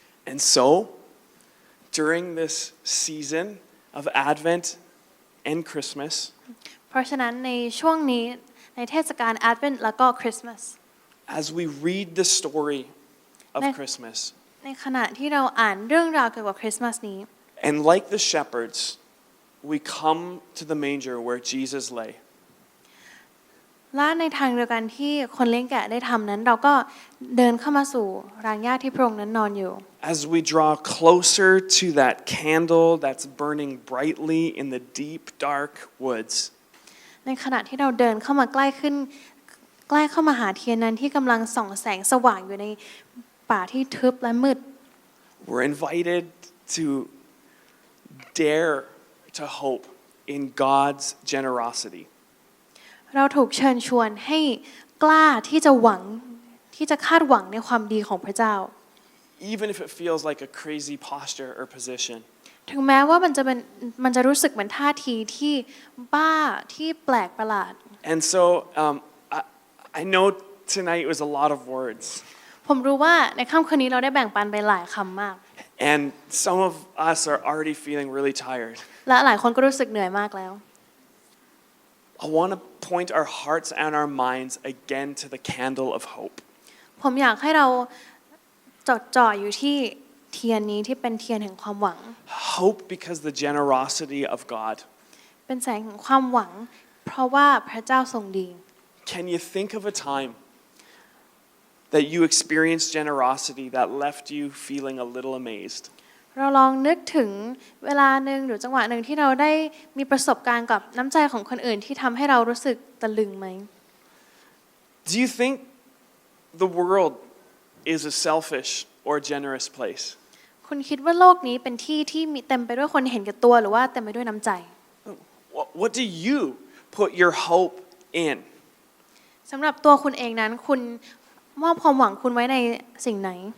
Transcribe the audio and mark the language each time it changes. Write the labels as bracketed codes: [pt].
[en] And so, during this season of Advent and Christmas, [th] เพราะฉะนั้นในช่วงนี้ในเทศกาล Advent แล้วก็คริสต์มาส [en] as we read the story of Christmas, [th] ในขณะที่เราอ่านเรื่องราวเกี่ยวกับคริสต์มาสนี้ [en] and like the shepherds, we come to the manger where Jesus lay. [th] และในทางเดียวกันที่คนเลี้ยงแกะได้ทำนั้นเราก็เดินเข้ามาสู่รางหญ้าที่พระองค์นั้นนอนอยู่ [en] As we draw closer to that candle that's burning brightly in the deep, dark woods, [th] ในขณะที่เราเดินเข้ามาใกล้เข้ามาหาเทียนนั้นที่กำลังส่องแสงสว่างอยู่ในป่าที่ทึบและมืด [en] we're invited to dare to hope in God's generosity. [th] เราถูกเชิญชวนให้กล้าที่จะหวังที่จะคาดหวังในความดีของพระเจ้า [en] Even if it feels like a crazy posture or position. [th] ถึงแม้ว่ามันจะรู้สึกเหมือนท่าทีที่บ้าที่แปลกประหลาด [en] And so I know tonight was a lot of words. [th] ผมรู้ว่าในค่ำคืนนี้เราได้แบ่งปันไปหลายคำมาก [en] And some of us are already feeling really tired. [th] และหลายคนก็รู้สึกเหนื่อยมากแล้ว [en] I want to point our hearts and our minds again to the candle of hope. [th] ผมอยากให้เราจดจ่ออยู่ที่เทียนนี้ที่เป็นเทียนแห่งความหวัง [en] Hope because the generosity of God. [th] เป็นแสงแห่งความหวังเพราะว่าพระเจ้าทรงดี [en] Can you think of a time that you experienced generosity that left you feeling a little amazed? [th] เราลองนึกถึงเวลาหนึ่งหรือจังหวะหนึ่งที่เราได้มีประสบการณ์กับน้ำใจของคนอื่นที่ทำให้เรารู้สึกตะลึงไหม [en] Do you think the world is a selfish or generous place? [th] คุณคิดว่าโลกนี้เป็นที่ที่มีเต็มไปด้วยคนเห็นแก่ตัวหรือว่าเต็มไปด้วยน้ำใจ [en] What do you put your hope in? [th] สำหรับตัวคุณเองนั้นคุณมอบความหวังคุณไว้ในสิ่งไหน